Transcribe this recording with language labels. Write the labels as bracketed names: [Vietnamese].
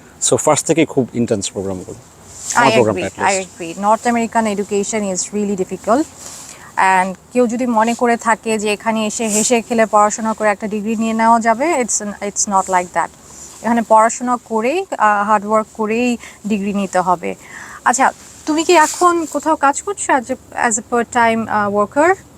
[English] So first [Bangla] থেকেই খুব intense প্রোগ্রামগুলো। [English] I agree. North American education is really difficult. [Bangla] And কেউ যদি মনে করে থাকে যে এখানে এসে হেসে খেলে পড়াশোনা করে একটা ডিগ্রি নিয়ে নেওয়া যাবে, [English] it's not like that. [Bangla] এখানে পড়াশোনা করেই হার্ডওয়ার্ক করেই ডিগ্রি নিতে হবে। আচ্ছা, তুমি কি এখন কোথাও কাজ করছো [English] As a part time worker?